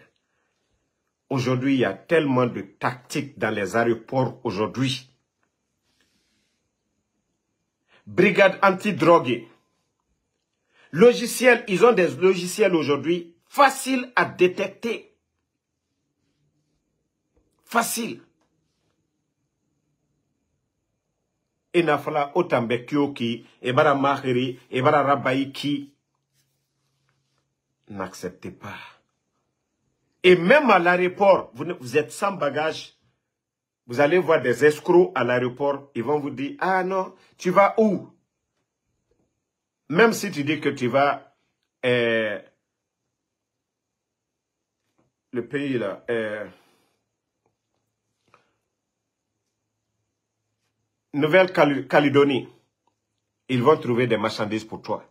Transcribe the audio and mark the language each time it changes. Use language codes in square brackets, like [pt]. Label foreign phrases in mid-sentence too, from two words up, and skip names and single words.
[fr] Aujourd'hui, il y a tellement de tactiques dans les aéroports aujourd'hui. Brigade anti-drogue. Logiciels, ils ont des logiciels aujourd'hui faciles à détecter. Facile. Et nafala otambekyo qui, ebara mahiri, ebara rabaï qui. N'acceptez pas. Et même à l'aéroport, vous êtes sans bagage. Vous allez voir des escrocs à l'aéroport. Ils vont vous dire, ah non, tu vas où? Même si tu dis que tu vas, le pays là, Nouvelle-Calédonie, ils vont trouver des marchandises pour toi.